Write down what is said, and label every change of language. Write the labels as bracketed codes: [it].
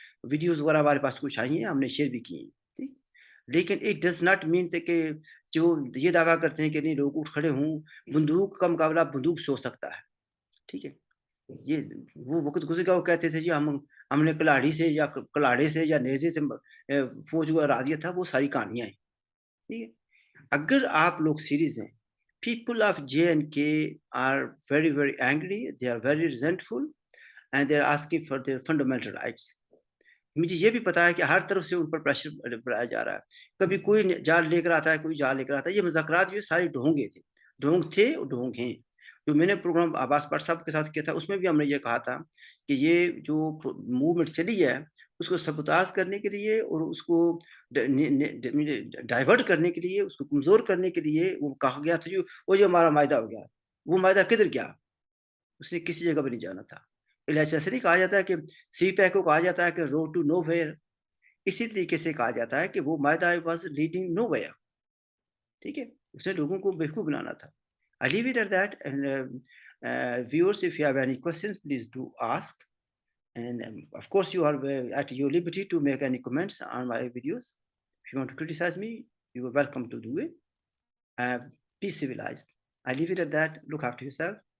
[ur] Videos وغیرہ ہمارے پاس کچھ آئی ہیں, ہم نے شیئر بھی کی ہیں. ٹھیک, لیکن [en] it does not mean [ur] کہ جو یہ دعویٰ کرتے ہیں کہ نہیں لوگ اٹھ کھڑے ہوں, بندوق کا مقابلہ بندوق سے ہو سکتا ہے. ٹھیک ہے, یہ وہ وقت گزر گیا, وہ کہتے تھے جی ہم نے کلاڑی سے یا کلاڑے سے یا نیزے سے فوج کو ہرا دیا تھا. وہ ساری کہانیاں ہیں. ٹھیک ہے, اگر آپ لوگ سیریز ہیں, [en] people of J&K are very very angry, they are very resentful, and they are asking for their fundamental rights. [ur] مجھے یہ بھی پتا ہے کہ ہر طرف سے ان پر پریشر بڑھایا جا رہا ہے. کبھی کوئی جال لے کر آتا ہے, کوئی جال لے کر آتا ہے. یہ مذاکرات جو سارے ڈھونگے تھے, ڈھونگ تھے اور ڈھونگ ہیں. جو میں نے پروگرام عباس پر صاحب کے ساتھ کیا تھا, اس میں بھی ہم نے یہ کہا تھا کہ یہ جو موومنٹ چلی ہے اس کو سبوتاژ کرنے کے لیے اور اس کو ڈائیورٹ کرنے کے لیے, اس کو کمزور کرنے کے لیے وہ کہا گیا تھا وہ جو ہمارا معاہدہ ہو گیا, وہ معاہدہ کدھر گیا؟ اس نے کسی جگہ پہ نہیں جانا تھا. ایسا نہیں کہا جاتا ہے کہ سی پیک کو کہا جاتا ہے کہ [en] road to nowhere, [ur] اسی طریقے سے کہا جاتا ہے کہ وہ معاہدہ [en] Was leading nowhere. [ur] ٹھیک ہے, اس نے لوگوں کو بیوقوف بنانا تھا. [en] I leave it at that, and viewers, if you have any questions, please do ask. And of course, you are at your liberty to make any comments on my videos. If you want to criticize me, you are welcome to do it. Be civilized. I leave it at that. Look after yourself.